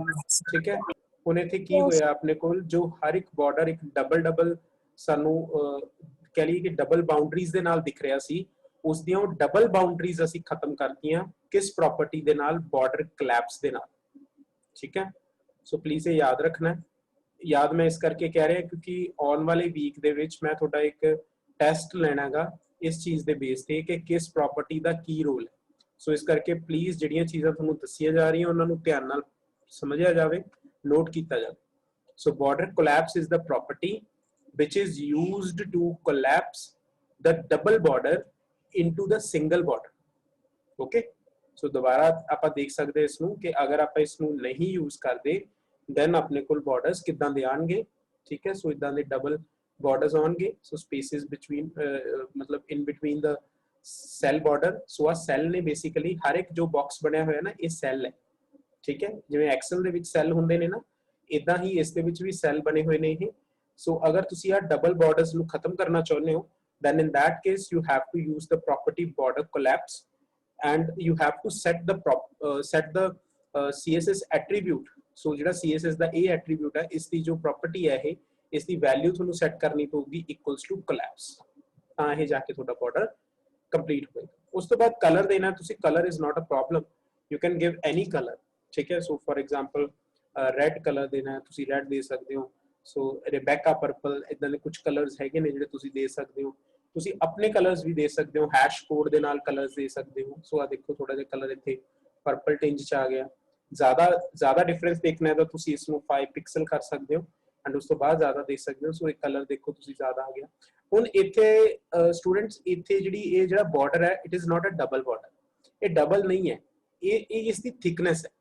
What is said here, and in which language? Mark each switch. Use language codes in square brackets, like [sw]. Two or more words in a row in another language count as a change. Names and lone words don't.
[pa] ਠੀਕ ਹੈ, ਹੁਣ ਇੱਥੇ ਕੀ ਹੋਇਆ ਅਪਣੇ ਕੋਲ ਜੋ ਹਰ ਇੱਕ ਬਾਰਡਰ ਇੱਕ ਡਬਲ ਸਾਨੂੰ ਕਹਿ ਲਈਏ ਕਿ [en] double boundaries [pa] ਦੇ ਨਾਲ ਦਿਖ ਰਿਹਾ ਸੀ, ਉਸ ਦੀਆਂ [en] double boundaries [pa] ਅਸੀਂ ਖ਼ਤਮ ਕਰਤੀਆਂ ਕਿਸ ਪ੍ਰਾਪਰਟੀ ਦੇ ਨਾਲ? [en] border collapse [pa] ਦੇ ਨਾਲ। ਠੀਕ ਹੈ, [en] so please [pa] ਯੇ ਯਾਦ ਰਖਨਾ ਹੈ। ਯਾਦ ਮੈਂ ਇਸ ਕਰਕੇ ਕਹਿ ਰਿਹਾ ਕਿਉਂਕਿ ਆਨੇ ਵਾਲੇ ਵੀਕ ਦੇ ਵਿਚ ਮੈਂ ਥੋੜ੍ਹਾ ਇੱਕ ਟੈਸਟ ਲੈਣਾਗਾ ਇਸ ਚੀਜ਼ ਦੇ ਬੇਸ ਤੇ ਕਿ ਕਿਸ ਪ੍ਰਾਪਰਟੀ ਦਾ ਕੀ ਰੋਲ ਹੈ। ਸੋ ਇਸ ਕਰਕੇ ਪਲੀਜ਼ ਜਿਹੜੀਆਂ ਚੀਜ਼ਾਂ ਤੁਹਾਨੂੰ ਦੱਸੀਆਂ ਜਾ ਰਹੀ ਉਨ੍ਹਾਂ ਨੂੰ ਧਿਆਨ ਨਾਲ ਸਮਝਿਆ ਜਾਵੇ, ਨੋਟ ਕੀਤਾ ਜਾਵੇ। [en] So border collapse is the property which is used to collapse the double border into the single border. Okay, so [hi] दोबारा आप देख सकते हैं इसनूं कि अगर आप इसनूं नहीं यूज करते then [pa] ਅਪਣੇ ਕੋਲ ਬਾਰਡਰਜ਼ ਕਿੱਦਾਂ ਦੇ ਆਉਣਗੇ। ਠੀਕ ਹੈ, ਸੋ ਇੱਦਾਂ ਦੇ [en] double borders आउणगे। so spaces between मतलब in between the cell border. [pa] ਸੋ ਆ ਸੈੱਲ ਨੇ ਬੇਸਿਕਲੀ ਹਰ ਇੱਕ ਜੋ ਬਾਕਸ ਬਣਿਆ ਹੋਇਆ ਨਾ ਯੇ ਸੈੱਲ ਹੈ। ਠੀਕ ਹੈ, ਜਿਵੇਂ ਐਕਸਲ ਦੇ ਵਿਚ ਸੈੱਲ ਹੁੰਦੇ ਨੇ ਨਾ, ਇੱਦਾਂ ਹੀ ਇਸ ਦੇ ਵਿਚ ਭੀ ਸੈੱਲ ਬਣੇ ਹੋਏ ਨੇ ਯੇ। ਸੋ ਅਗਰ ਤੁਸੀ ਆ [en] double borders [pa] ਨੂ ਖ਼ਤਮ ਕਰਨਾ ਚਾਹੁੰਦੇ ਹੋ [en] then in that case you have to use the property border collapse and you have to set the CSS attribute. [pa] so ਜਿਹੜਾ CSS ਦਾ ਇਹ attribute ਹੈ ਇਸ ਦੀ ਜੋ property ਹੈ ਇਹ ਇਸ ਦੀ value ਤੁਹਾਨੂੰ set ਕਰਨੀ ਪਊਗੀ [en] equals to collapse, [pa] ਤਾਂ ਇਹ ਜਾ ਕੇ ਤੁਹਾਡਾ border complete ਹੋਏਗਾ। ਉਸ ਤੋਂ ਬਾਅਦ ਕਲਰ ਦੇਣਾ ਤੁਸੀਂ, [en] color is not a problem, you can give any color। [pa] ਠੀਕ ਹੈ, [en] so for example red color [pa] ਦੇਣਾ ਹੈ ਤੁਸੀਂ red ਦੇ ਸਕਦੇ ਹੋ। ਸੋ ਰਿਬੇਕਾ ਪਰਪਲ ਇੱਦਾਂ ਦੇ ਕੁਛ ਕਲਰਜ਼ ਹੈਗੇ ਨੇ ਜਿਹੜੇ ਤੁਸੀਂ ਦੇ ਸਕਦੇ ਹੋ। ਤੁਸੀਂ ਅਪਣੇ ਕਲਰਜ਼ ਭੀ ਦੇ ਸਕਦੇ ਹੋ, [en] hash code [pa] ਦੇ ਨਾਲ ਕਲਰਜ਼ ਦੇ ਸਕਦੇ ਹੋ। ਸੋ ਆ ਦੇਖੋ ਥੋੜ੍ਹਾ ਜਿਹਾ ਕਲਰ ਇੱਥੇ [en] purple tinge [pa] ਚ ਆ ਗਿਆ। ਜ਼ਿਆਦਾ ਡਿਫਰੈਂਸ ਦੇਖਣਾ ਹੈ ਤੋ ਤੁਸੀਂ ਇਸਨੂੰ 5 ਪਿਕਸਲ ਕਰ ਸਕਦੇ ਹੋ ਐਂਡ ਉਸ ਤੋ ਬਾਅਦ ਜ਼ਿਆਦਾ ਦੇਖ ਸਕਦੇ ਹੋ। ਸੋ ਇੱਕ ਕਲਰ ਦੇਖੋ ਤੁਸੀਂ ਜ਼ਿਆਦਾ ਆ ਗਿਆ। ਹੁਣ ਇੱਥੇ ਸਟੂਡੈਂਟਸ ਇੱਥੇ ਜਿਹੜੀ ਯੇ ਜਿਹੜਾ ਬਾਰਡਰ ਹੈ [en] it is not a double border, [pa] ਯੇ ਡਬਲ ਨਹੀਂ ਹੈ, ਯੇ ਇਸਕੀ ਥਿਕਨੈੱਸ ਹੈ।